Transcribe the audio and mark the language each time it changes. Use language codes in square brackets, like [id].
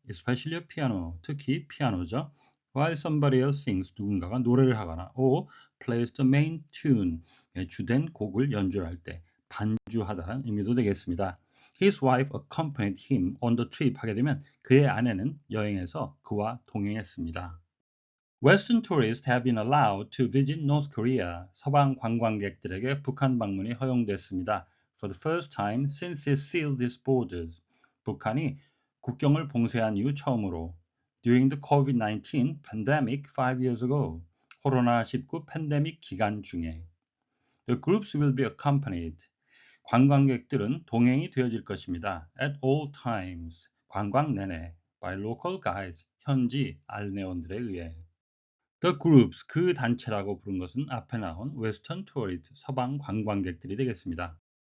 [en] especially a piano, [ko] 특히 피아노죠. [en] while somebody else sings, [ko] 누군가가 노래를 하거나 [en] or plays the main tune, [ko] 주된 곡을 연주할 때 반주하다는 의미도 되겠습니다. [en] His wife accompanied him on the trip [ko] 하게 되면 그의 아내는 여행에서 그와 동행했습니다. [en] Western tourists have been allowed to visit North Korea. [ko] 서방 관광객들에게 북한 방문이 허용됐습니다. [en] For the first time since it sealed its borders. [ko] 북한이 국경을 봉쇄한 이후 처음으로. [en] During the COVID-19 pandemic 5 years ago. [ko] 코로나19 팬데믹 기간 중에. [en] The groups will be accompanied. [ko] 관광객들은 동행이 되어질 것입니다. [en] At all times. [ko] 관광 내내. [en] By local guides. [ko] 현지 안내원들에 의해. [en] The groups, [ko] 그 단체라고 부른 것은 앞에 나온 [en] Western tourists, [ko] 서방 관광객들이 되겠습니다.